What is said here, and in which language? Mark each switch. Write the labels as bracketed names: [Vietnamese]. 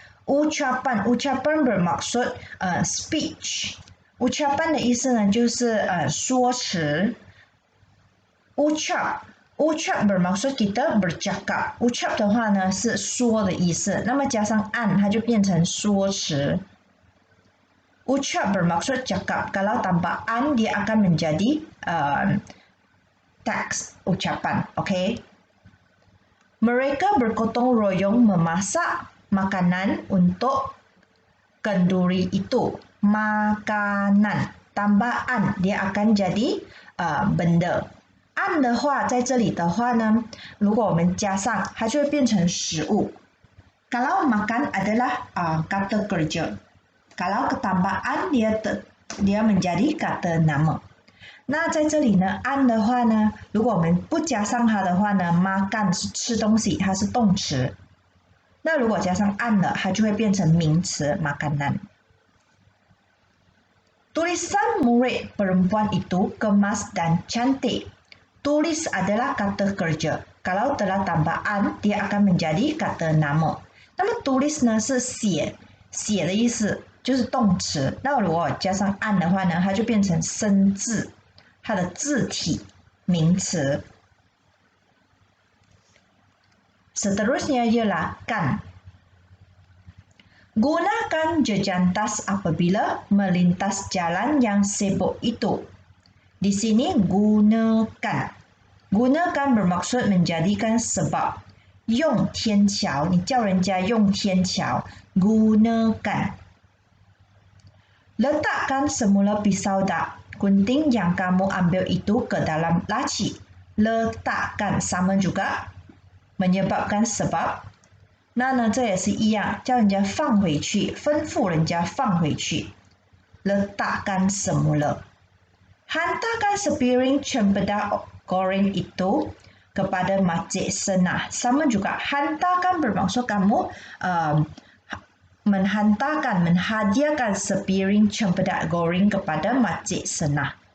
[Malay] Ucapan bermaksud speech。 [Chinese] ucapan 的意思呢就是说辞。 [Malay] ucap bermaksud kita bercakap。 [Chinese] ucap 的话呢是说的意思，那么加上 an 它就变成说辞。 [Malay] ucap bermaksud cakap. Kalau tambah an dia akan menjadi teks ucapan. Okay. Mereka bergotong royong memasak makanan untuk kenduri itu. Makanan tambah an dia akan jadi benda。 [Chinese] an 的话在这里的话呢，如果我们加上它就会变成食物。 [Malay] Kalau makan adalah kata kerja. Kalau tambah an dia menjadi kata nama。 [Chinese] 那在这里呢 an 的话呢，如果我们不加上它的话呢 makan 是吃东西，它是动词。那如果加上 an 了，它就会变成名词 makanan。 [Malay] Tulisan murid perempuan itu kemas dan cantik. Tulis adalah kata kerja. Kalau telah tambah an, dia akan menjadi kata nama。 [Chinese] 那么 tulis 呢是写的意思，就是动词。那如果加上 an 的话呢，它就变成生字，它的字体名词。 [Malay] Seterusnya ialah kan。 Gunakan jejantas apabila melintas jalan yang sibuk itu. Di sini gunakan bermaksud menjadikan sebab。 [Chinese] 用天桥，你叫人家用天桥。gunakan。 [Malay] Letakkan semula pisau dan gunting yang kamu ambil itu ke dalam laci. Letakkan sama juga menyebabkan sebab。 [Chinese] 那呢，这也是一样，叫人家放回去，吩咐人家放回去。 [Malay] Letakkan semula。 Hantarkan sepiring cempedak goreng itu kepada Makcik Senah. Sama juga, hantarkan bermaksud kamu menghadiahkan sepiring cempedak goreng kepada Makcik Senah。